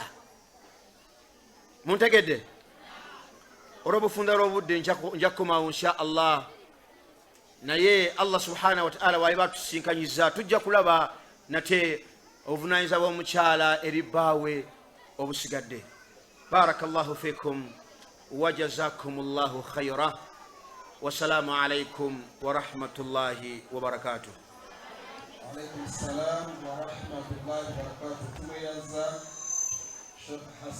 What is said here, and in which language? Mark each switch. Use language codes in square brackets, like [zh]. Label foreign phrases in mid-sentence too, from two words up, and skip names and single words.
[lg] Muntegedde? Olw'obufunda lw'obudde nja kukomawo [ar] إن شاء الله, [lg] naye [ar] الله سبحانه وتعالى [lg] waliba tusinkanyiza tujja kulaba nate obuvunaanyizibwa bw'omukyala eri bbaawe obusigadde. [ar] بارك الله فيكم وجزاكم الله خيرا. والسلام عليكم ورحمة الله وبركاته. عليكم السلام ورحمة الله وبركاته. [sw] Tumeanza Sheikh Hassan.